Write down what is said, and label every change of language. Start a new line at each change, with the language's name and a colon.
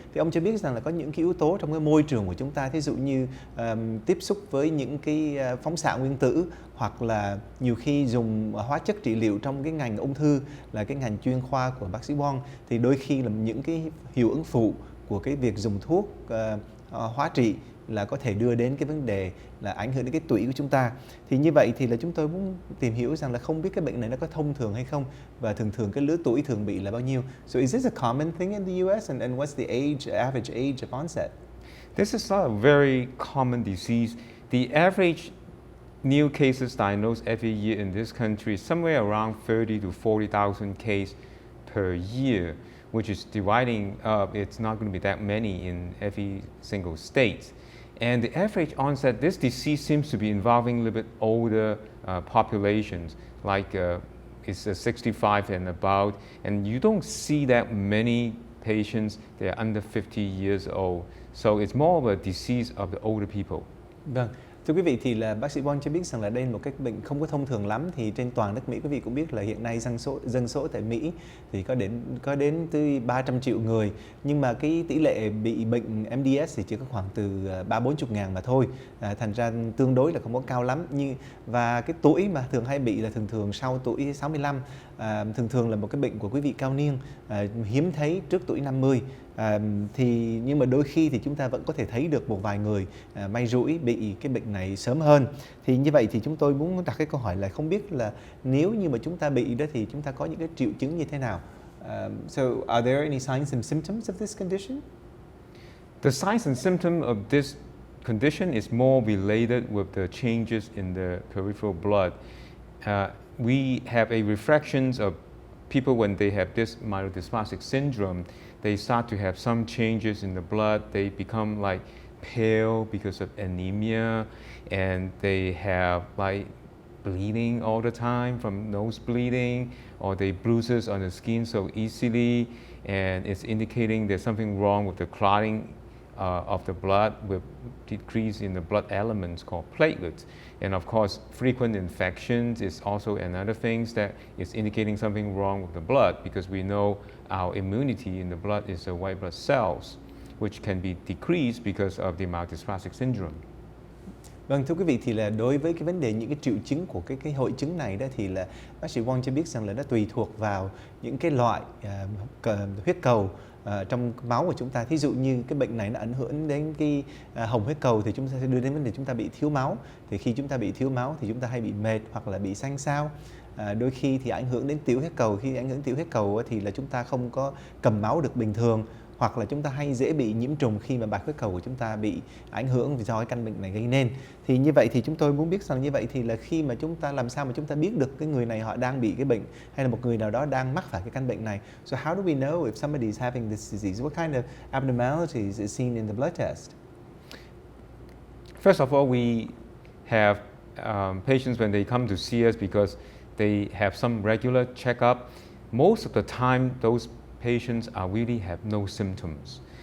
Vietnamese: Thì ông cho biết rằng là có những cái yếu tố trong cái môi trường của chúng ta, thí dụ như tiếp xúc với những cái phóng xạ nguyên tử, hoặc là nhiều khi dùng hóa chất trị liệu trong cái ngành ung thư là cái ngành chuyên khoa của bác sĩ Wong, thì đôi khi là những cái hiệu ứng phụ của cái việc dùng thuốc hóa trị là có thể đưa đến cái vấn đề là ảnh hưởng đến cái tủy của chúng ta. Thì như vậy thì là chúng tôi muốn tìm hiểu rằng là không biết cái bệnh này nó có thông thường hay không, và thường cái lứa tuổi thường bị là bao nhiêu.
English: So is this a common thing in the US, and what's the average age of onset? This is not a very common disease. The average new cases diagnosed every year in this country is somewhere around 30 to 40,000 cases per year. which is dividing up. It's not going to be that many in every single state. And the average onset, this disease seems to be involving a little bit older populations, like it's 65 and above, and you don't see that many patients that are under 50 years old. So it's more of a disease of the older people.
Vietnamese: Vâng. Thưa quý vị, thì là bác sĩ Benh cho biết rằng là đây là một cái bệnh không có thông thường lắm. Thì trên toàn nước Mỹ, quý vị cũng biết là hiện nay dân số tại Mỹ thì có đến tới 300 triệu người, nhưng mà cái tỷ lệ bị bệnh MDS thì chỉ có khoảng từ 30-40 ngàn mà thôi. Thành ra tương đối là không có cao lắm. Và cái tuổi mà thường hay bị là thường sau tuổi 65, thường là một cái bệnh của quý vị cao niên, hiếm thấy trước tuổi 50. Nhưng mà đôi khi thì chúng ta vẫn có thể thấy được một vài người may rủi bị cái bệnh này sớm hơn. Thì như vậy thì chúng tôi muốn đặt cái câu hỏi là không biết là nếu như mà chúng ta bị đó thì chúng ta có những cái triệu chứng như thế nào?
English: So are there any signs and symptoms of this condition? The signs and symptoms of this condition is more related with the changes in the peripheral blood. We have a reflections of people when they have this myelodysplastic syndrome. They start to have some changes in the blood. They become like pale because of anemia, and they have like bleeding all the time from nose bleeding, or they bruises on the skin so easily, and it's indicating there's something wrong with the clotting of the blood, with decrease in the blood elements called platelets. And of course, frequent infections is also another thing that is indicating something wrong with the blood, because we know our immunity in the blood is the white blood cells, which can be decreased because of the myelodysplastic syndrome.
Vietnamese: Vâng, thưa quý vị, thì là đối với cái vấn đề những cái triệu chứng của cái hội chứng này đó, thì là bác sĩ Xuong cho biết rằng là nó tùy thuộc vào những cái loại huyết cầu trong máu của chúng ta. Thí dụ như cái bệnh này nó ảnh hưởng đến cái hồng huyết cầu thì chúng ta sẽ đưa đến vấn đề chúng ta bị thiếu máu. Thì khi chúng ta bị thiếu máu thì chúng ta hay bị mệt hoặc là bị xanh xao. Đôi khi thì ảnh hưởng đến tiểu huyết cầu. Khi ảnh hưởng đến tiểu huyết cầu thì là chúng ta không có cầm máu được bình thường, hoặc là chúng ta hay dễ bị nhiễm trùng khi mà bạch huyết cầu của chúng ta bị ảnh hưởng do cái căn bệnh này gây nên. Thì như vậy thì chúng tôi muốn biết rằng như vậy thì là khi mà chúng ta làm sao mà chúng ta biết được cái người này họ đang bị cái bệnh, hay là một người nào đó đang mắc phải cái căn bệnh này.
English: So how do we know if somebody is having this disease? What kind of abnormalities is seen in the blood test? First of all, we have patients when they come to see us because they have some regular checkup. Most of the time, those patients really have no symptoms.